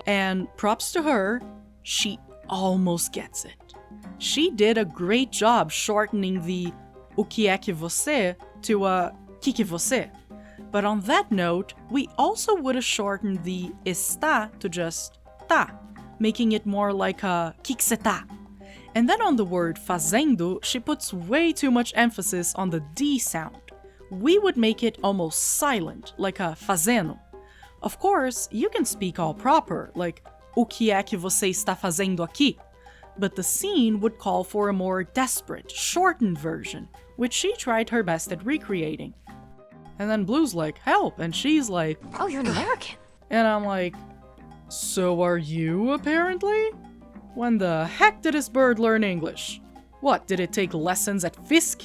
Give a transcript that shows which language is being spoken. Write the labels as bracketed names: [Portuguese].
[English] And props to her, she almost gets it. She did a great job shortening the [Portuguese] o que é que você [English] to a que você. But on that note, we also would have shortened the está to just tá, making it more like [Portuguese] a que você tá. [English] And then on the word fazendo, she puts way too much emphasis on the D sound. We would make it almost silent, like [Portuguese] a fazendo. [English] Of course, you can speak all proper, like [Portuguese] o que é que você está fazendo aqui? [English] But the scene would call for a more desperate, shortened version, which she tried her best at recreating. And then Blue's like, help, and she's like, Oh, you're an American. and I'm like, so are you, apparently? When the heck did this bird learn English? What, did it take lessons at Fisk?